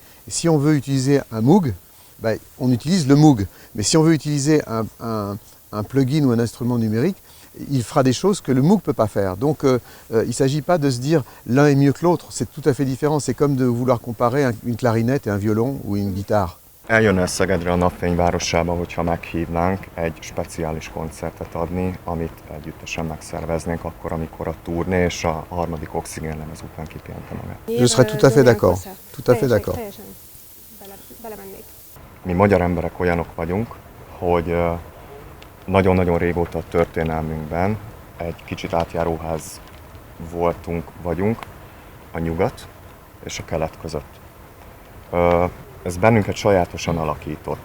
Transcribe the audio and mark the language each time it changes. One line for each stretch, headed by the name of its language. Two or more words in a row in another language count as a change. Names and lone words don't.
French: Et si on veut utiliser un Moog, ben, on utilise le Moog. Mais si on veut utiliser un plugin ou un instrument numérique, il fera des choses que le Moog ne peut pas faire. Donc il ne s'agit pas de se dire l'un est mieux que l'autre, c'est tout à fait différent. C'est comme de vouloir comparer une clarinette et un violon ou une guitare.
Hungarian: Eljönne Szegedre a Napfényvárosába, hogyha meghívnánk egy speciális koncertet adni, amit együttesen megszerveznénk akkor, amikor a turné és a harmadik oxigénlemez után kipihente magát.
French: Je serais tout à fait d'accord. Tout à fait d'accord.
Hungarian: Mi magyar emberek olyanok vagyunk, hogy nagyon-nagyon régóta a történelmünkben egy kicsit átjáróház vagyunk, a nyugat és a kelet között. Ez bennünket sajátosan alakított.